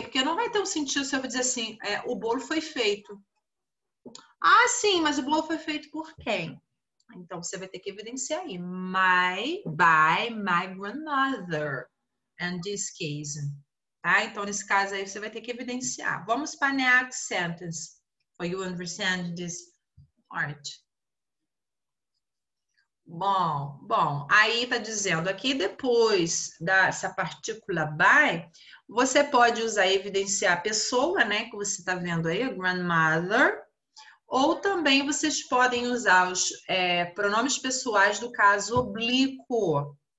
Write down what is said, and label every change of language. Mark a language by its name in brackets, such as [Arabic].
[Portuguese] Porque não vai ter um sentido se eu dizer assim, o bolo foi feito. Ah, sim, mas o bolo foi feito por quem? Então, você vai ter que evidenciar aí. [English] By my grandmother. In this case. [Portuguese] Tá? Então, nesse caso aí, você vai ter que evidenciar. Vamos para a [English] next sentence. For you understand this part. [Portuguese] Bom, aí tá dizendo aqui, depois dessa partícula by, você pode usar evidenciar a pessoa, né, que você tá vendo aí, a grandmother, Ou também vocês podem usar os pronomes pessoais do caso oblíquo.